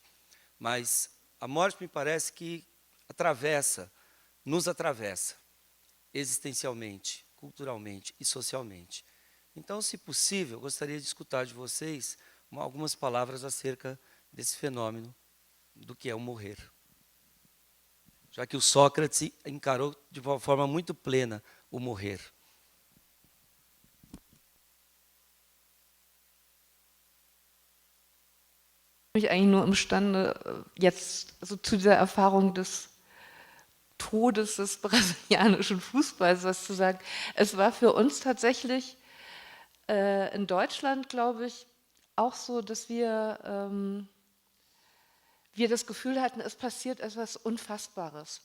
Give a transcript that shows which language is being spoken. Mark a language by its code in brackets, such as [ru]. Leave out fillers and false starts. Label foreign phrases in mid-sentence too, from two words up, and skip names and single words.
[pt] Mas a morte me parece que nos atravessa existencialmente, culturalmente e socialmente. Então, se possível, eu gostaria de escutar de vocês algumas palavras acerca desse fenômeno do que é o morrer. Já que o Sócrates encarou de uma forma muito plena o morrer. [de] Ich bin eigentlich nur imstande, jetzt also zu dieser Erfahrung des Todes des brasilianischen Fußballs was zu sagen. Es war für uns tatsächlich in Deutschland, glaube ich, auch so, dass wir das Gefühl hatten, es passiert etwas Unfassbares.